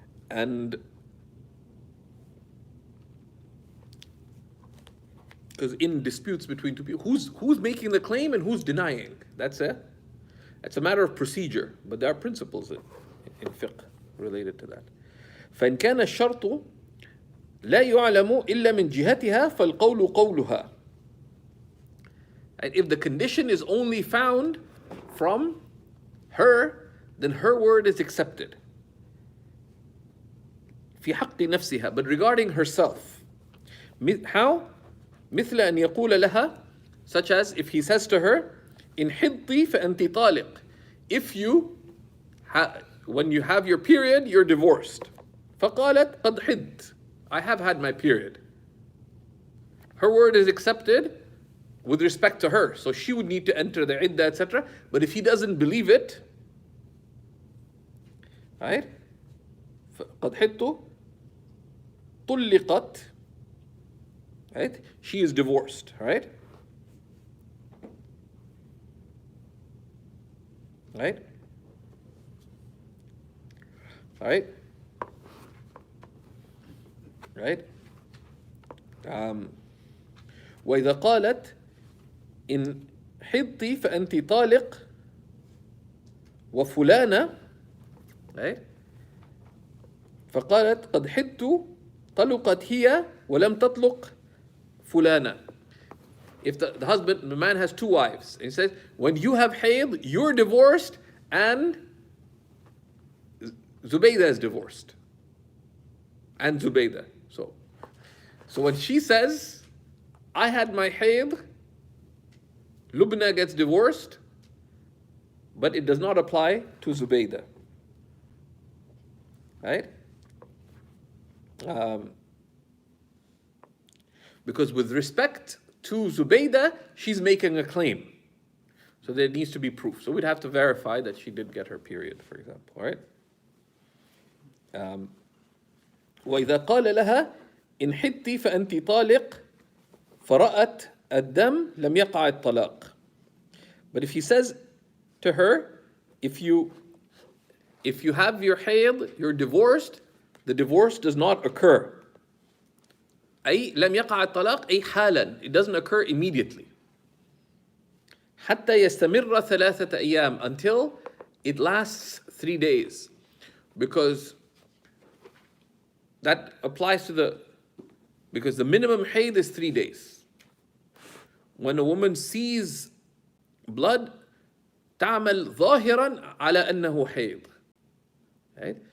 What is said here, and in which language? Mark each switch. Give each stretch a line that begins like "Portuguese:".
English: And because in disputes between two people, who's making the claim and who's denying? That's a matter of procedure, but there are principles in fiqh related to that.
Arabic: فإن كان الشرط لا يعلم إلا من جهتها فالقول قولها.
English: And if the condition is only found from her, then her word is accepted.
Arabic: في حق نفسها,
English: but regarding herself. How?
Arabic: مثل أن يقول لها,
English: such as if he says to her,
Arabic: إن حضتي فأنت طالق.
English: If you, when you have your period, you're divorced.
Arabic: فقالت قد حضت.
English: I have had my period. Her word is accepted with respect to her. So she would need to enter the iddah, etc. But if he doesn't believe it, right?
Arabic: قد حضت طلقت. Right?
English: She is divorced, right? Right? Right? Right?
Arabic: وإذا قالت إن حضتي فأنت طالق وفلانة, right? فقالت قد حضت طلقت هي ولم تطلق فلانة.
English: If the man has two wives, he says, when you have hayd, you're divorced and Zubaydah is divorced. And Zubaydah. So when she says, I had my hayd, Lubna gets divorced, but it does not apply to Zubaydah. Right? Because with respect to Zubaydah, she's making a claim. So there needs to be proof. So we'd have to verify that she did get her period, for example, right?
Arabic: وإذا قال لها إن حدتِ فأنتِ طالق فرأت الدم لم يقع الطلاق.
English: But if he says to her, if you have your hayd, you're divorced, the divorce does not occur.
Arabic: أي لم يقع الطلاق أي حالا,
English: it doesn't occur immediately.
Arabic: حتى يستمر ثلاثة أيام,
English: until it lasts 3 days, because that applies to because the minimum hayd is 3 days. When a woman sees blood,
Arabic: تعمل ظاهرا على أنه حيض.
English: Right?